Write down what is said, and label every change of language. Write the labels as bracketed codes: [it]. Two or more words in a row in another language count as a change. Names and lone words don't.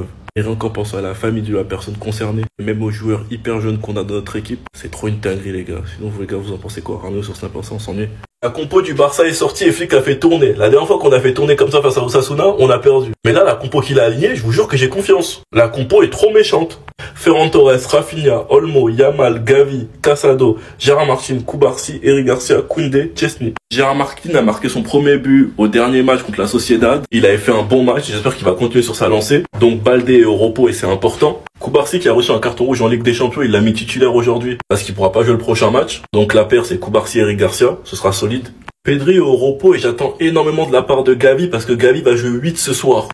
[fr] Et rien qu'en pensant à la famille de la personne concernée, et même aux joueurs hyper jeunes qu'on a dans notre équipe, c'est trop une dinguerie les gars. Sinon vous les gars, vous en pensez quoi? Ramenez sur Snap, on s'ennuie. La compo du Barça est sortie et Flick a fait tourner. La dernière fois qu'on a fait tourner comme ça face à Osasuna, on a perdu. Mais là, la compo qu'il a alignée, je vous jure que j'ai confiance. La compo est trop méchante. Ferran Torres, Rafinha, Olmo, Yamal, Gavi, Casado, Gérard Martin, Cubarsí, Eric Garcia, Koundé, Chesney. Gérard Martin a marqué son premier but au dernier match contre la Sociedad. Il avait fait un bon match, j'espère qu'il va continuer sur sa lancée. Donc Baldé est au repos et c'est important. Cubarsí qui a reçu un carton rouge en Ligue des Champions, il l'a mis titulaire aujourd'hui parce qu'il pourra pas jouer le prochain match. Donc la paire c'est Cubarsí et Eric Garcia, ce sera solide. Pedri est au repos et j'attends énormément de la part de Gavi parce que Gavi va jouer 8 ce soir.